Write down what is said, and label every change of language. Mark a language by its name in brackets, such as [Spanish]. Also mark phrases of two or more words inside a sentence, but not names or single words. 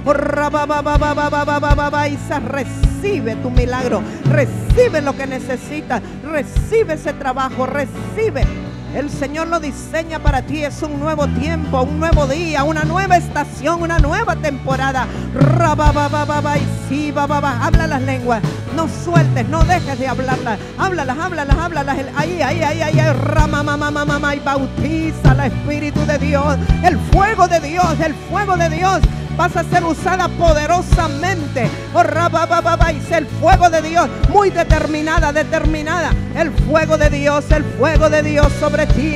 [Spanish] Isa, recibe tu milagro, recibe lo que necesitas, recibe ese trabajo, recibe. El Señor lo diseña para ti. Es un nuevo tiempo, un nuevo día, una nueva estación, una nueva temporada. Habla las lenguas. No sueltes, no dejes de hablarlas. Háblalas, háblalas, háblalas. Ahí. Y bautiza al Espíritu de Dios. El fuego de Dios, el fuego de Dios. Vas a ser usada poderosamente. El fuego de Dios, muy determinada. El fuego de Dios sobre ti.